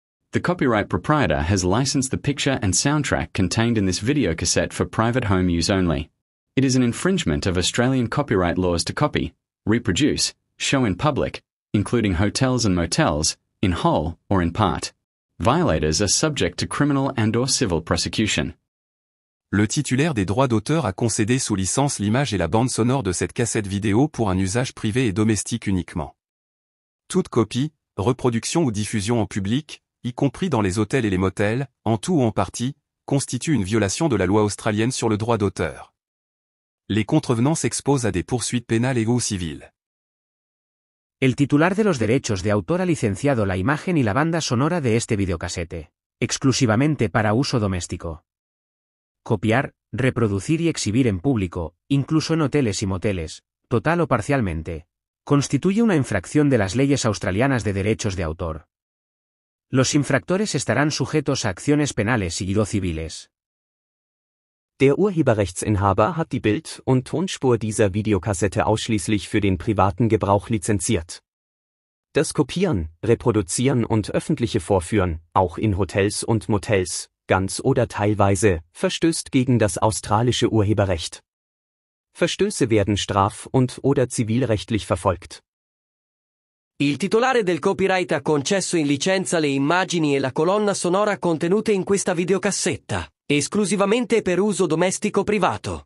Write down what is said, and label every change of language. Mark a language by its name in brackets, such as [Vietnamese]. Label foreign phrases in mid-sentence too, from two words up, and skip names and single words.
[English] The copyright proprietor has licensed the picture and soundtrack contained in this videocassette for private home use only. It is an infringement of Australian copyright laws to copy, reproduce, show in public, including hotels and motels, in whole or in part. Violators are subject to criminal and/or civil prosecution. [French] Le titulaire des droits d'auteur a concédé sous licence l'image et la bande sonore de cette cassette vidéo pour un usage privé et domestique uniquement. Toute copie, reproduction ou diffusion en public, y compris dans les hôtels et les motels, en tout ou en partie, constitue une violation de la loi australienne sur le droit d'auteur. Les contrevenants s'exposent à des poursuites pénales et ou civiles. [Spanish] El titular de los derechos de autor ha licenciado la imagen y la banda sonora de este videocasete, exclusivamente para uso doméstico. Copiar, reproducir y exhibir en público, incluso en hoteles y moteles, total o parcialmente, constituye una infracción de las leyes australianas de derechos de autor. Los infractores estarán sujetos a acciones penales y o civiles. [German] Der Urheberrechtsinhaber hat die Bild- und Tonspur dieser Videokassette ausschließlich für den privaten Gebrauch lizenziert. Das Kopieren, Reproduzieren und öffentliche Vorführen, auch in Hotels und Motels, ganz oder teilweise, verstößt gegen das australische Urheberrecht. Verstöße werden straf- und/oder zivilrechtlich verfolgt. [Italian] Il titolare del copyright ha concesso in licenza le immagini e la colonna sonora contenute in questa videocassetta, esclusivamente per uso domestico privato.